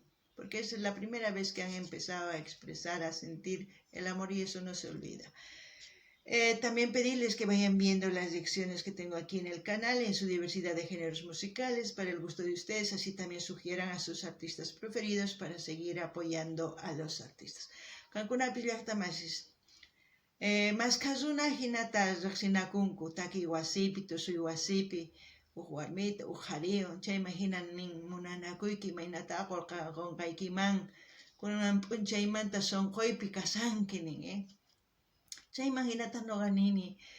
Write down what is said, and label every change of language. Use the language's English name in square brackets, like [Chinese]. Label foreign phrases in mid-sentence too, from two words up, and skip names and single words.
[Spanish] Porque es la primera vez que han empezado a expresar, a sentir el amor y eso no se olvida. También pedirles que vayan viendo las lecciones que tengo aquí en el canal, en su diversidad de géneros musicales, para el gusto de ustedes, así también sugieran a sus artistas preferidos para seguir apoyando a los artistas. [Quechua] Qankunapis llaqtamasis. Maskazuna hinata riqsinakunku taki wasipi, tusuy wasipi, warmita, harion, chayman hinan nin munanakuyki imaynata qunqaykiman kunan p'unchaymanta sunquypi kasanki nin, chayman hinata nuqa nini